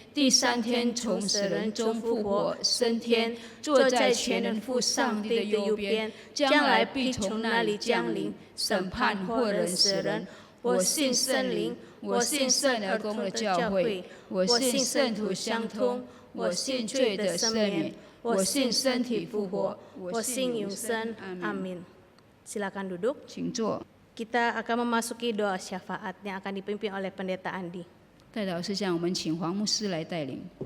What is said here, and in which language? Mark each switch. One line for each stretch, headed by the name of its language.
Chinese: 第3天从死人中复活，升天，坐在全能父上帝的右边，将来必从那里降临，审判活人死人。我信圣灵，我信圣而公的教会，我信圣徒相通，我信罪的赦免，我信身体复活，我信永生。
Indonesian: Amin. Silakan duduk.
Chinese: 请坐。
Indonesian: Kita akan memasuki doa syafaat yang akan dipimpin oleh Pendeta Andi.
Chinese: 代祷事项，我们请黄牧师来带领。